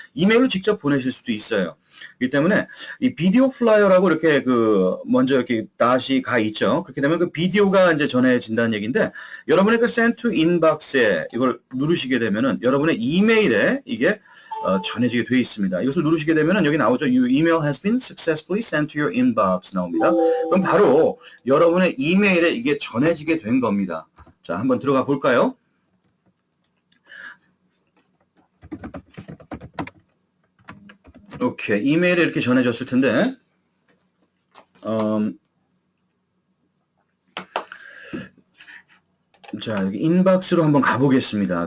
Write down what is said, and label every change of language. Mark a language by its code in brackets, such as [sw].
[ko] 이메일로 직접 보내실 수도 있어요. 그렇기 때문에 이 비디오 플라이어라고 이렇게 먼저 이렇게 다시 가 있죠. 그렇게 되면 그 비디오가 이제 전해진다는 얘기인데 여러분의 그 send to inbox에 이걸 누르시게 되면은 여러분의 이메일에 이게 전해지게 되어 있습니다. 이것을 누르시게 되면은 여기 나오죠. [en] Your email has been successfully sent to your inbox 나옵니다. [ko] 그럼 바로 여러분의 이메일에 이게 전해지게 된 겁니다. 자, 한번 들어가 볼까요? 오케이. 이메일에 이렇게 전해졌을 텐데, 자, 여기 인박스로 한번 가보겠습니다.